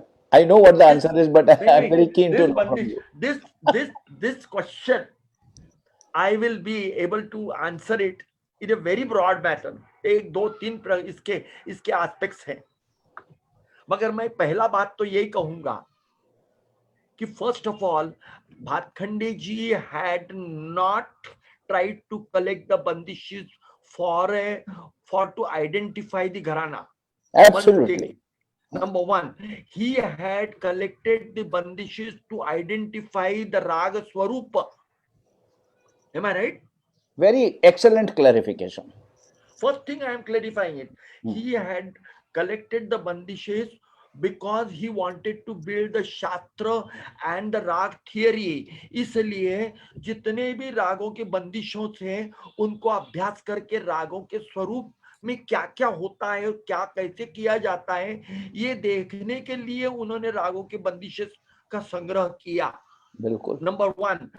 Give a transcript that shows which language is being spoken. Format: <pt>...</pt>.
<en>I know what the answer is, but I'm very keen to know from you. This question, I will be able to answer it in a very broad matter.</en> <hi>1, 2, 3 इसके aspects हैं. मगर मैं पहला बात तो यही कहूंगा कि</hi> <en>first of all, Bhatkhande ji had not tried to collect the bandishes for to identify the gharana. Absolutely. Number one, he had collected the bandishes to identify the raga swarupa. Am I right? Very excellent clarification. First thing I am clarifying it. He had collected the bandishes because he wanted to build the shastra and the raga theory.</en> <hi>इसलिए जितने भी रागों के बंदिशों से उनको अभ्यास करके रागों के स्वरूप में क्या क्या होता है, क्या कैसे किया जाता है, ये देखने के लिए उन्होंने रागों के बंदिशें का संग्रह किया. बिल्कुल. नंबर 1.</hi>